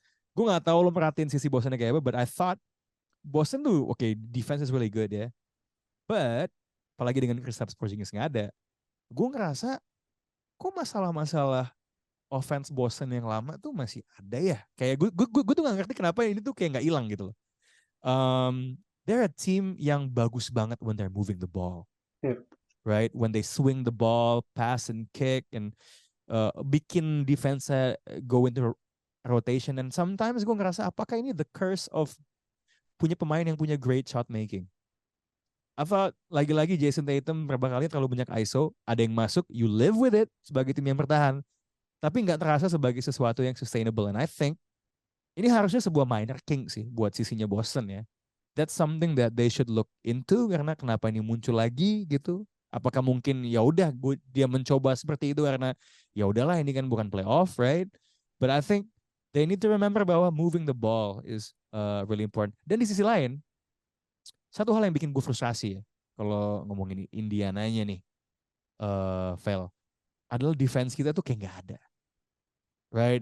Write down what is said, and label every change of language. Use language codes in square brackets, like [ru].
[id] Gue nggak tahu lo merhatiin sisi Boston kayak apa, [en] but I thought [id] Boston tuh [en] okay, defense is really good [id] ya. But apalagi dengan Kristaps Porzingis nggak ada, gue ngerasa kok masalah-masalah offense Boston yang lama tuh masih ada ya. Kayak gue tuh nggak ngerti kenapa ini tuh kayak nggak hilang gitu loh. [en] They're a team [id] yang bagus banget [en] when they're moving the ball, right? When they swing the ball, pass and kick, and bikin defense go into rotation. And sometimes [id] gue ngerasa apakah ini [en] the curse of [id] punya pemain yang punya [en] great shot making? [id] Apa lagi-lagi Jason Tatum berapa kali terlalu banyak ISO, ada yang masuk, [en] you live with it [id] sebagai tim yang bertahan, tapi nggak terasa sebagai sesuatu yang sustainable. [en] And I think [id] ini harusnya sebuah [en] minor king [id] sih buat sisinya Boston ya. [en] That's something that they should look into [id] karena kenapa ini muncul lagi gitu. Apakah mungkin ya udah dia mencoba seperti itu karena ya udahlah ini kan bukan playoff, right? [en] But I think they need to remember [id] bahwa [en] moving the ball is really important. [id] Dan di sisi lain, satu hal yang bikin gue frustrasi ya kalau ngomongin Indiananya nih, Vel, adalah defense kita tuh kayak nggak ada. Right?